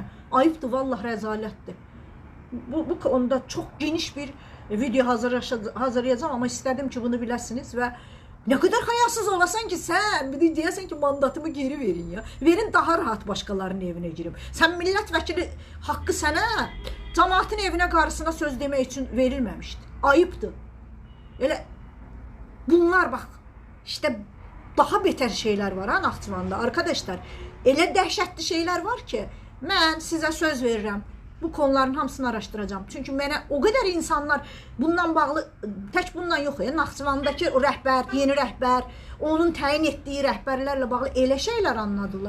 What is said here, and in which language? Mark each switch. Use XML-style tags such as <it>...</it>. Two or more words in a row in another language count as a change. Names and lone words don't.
<az>Ayıbdır, vallah rəzalətdir.</az> <tr>Bu konuda</tr> <az>çox geniş bir video hazırlayacağım, amma istədim ki, bunu biləsiniz və nə qədər hayasız olasan ki, sən bir de deyəsən ki, mandatımı geri verin ya. Verin, daha rahat başqalarının evinə girim. Sən millət vəkili haqqı sənə cəmaətin evinə, qarısına söz demək üçün verilməmişdi. Ayıbdır. Elə bunlar, bax,</az> <tr>işte daha beter şeyler var ha Naxçıvanda. Arkadaşlar,</tr> <az>elə dəhşətli şeyler var ki, mən sizə söz verirəm. Bu konuların hamısını araşdıracağım. Çünki mənə o qədər insanlar bundan bağlı, tək bundan yox ya, Naxçıvandakı rəhbər, yeni rəhbər, onun təyin etdiyi rəhbərlərlə bağlı elə şeylər anladılar.</az>